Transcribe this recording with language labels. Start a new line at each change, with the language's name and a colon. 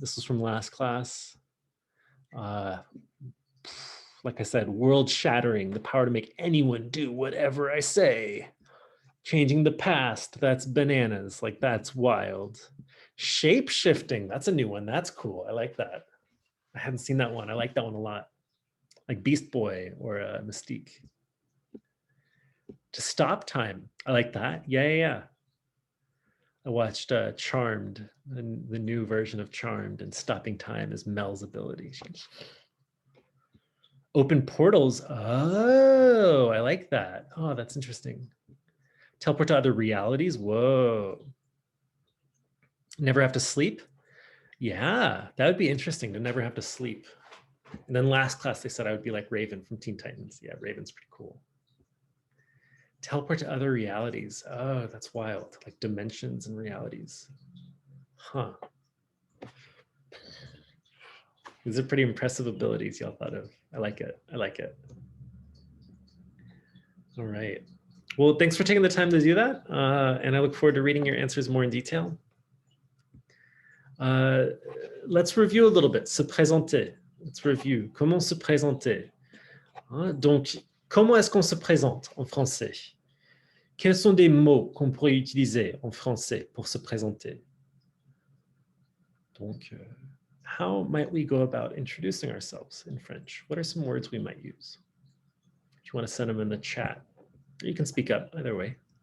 English: This was from last class. Like I said, world shattering, the power to make anyone do whatever I say. Changing the past, that's bananas. Like that's wild. Shape shifting, that's a new one. That's cool. I like that. I hadn't seen that one. I like that one a lot. Like Beast Boy or Mystique. To stop time, I like that. Yeah. I watched Charmed, the new version of Charmed, and stopping time is Mel's ability. Open portals. Oh, I like that. Oh, that's interesting. Teleport to other realities. Whoa. Never have to sleep. Yeah, that would be interesting to never have to sleep. And then last class, they said I would be like Raven from Teen Titans. Yeah, Raven's pretty cool. Teleport to other realities. Oh, that's wild. Like dimensions and realities. Huh. These are pretty impressive abilities y'all thought of. I like it. I like it. All right. Well, thanks for taking the time to do that. And I look forward to reading your answers more in detail. Let's review a little bit.
French: Se présenter.
English: Let's review.
French: Comment se présenter? Donc, comment est-ce qu'on se présente en français? Quels sont des mots qu'on pourrait utiliser en français pour se présenter?
English: Donc, how might we go about introducing ourselves in French? What are some words we might use? If you want to send them in the chat, or you can speak up, either way.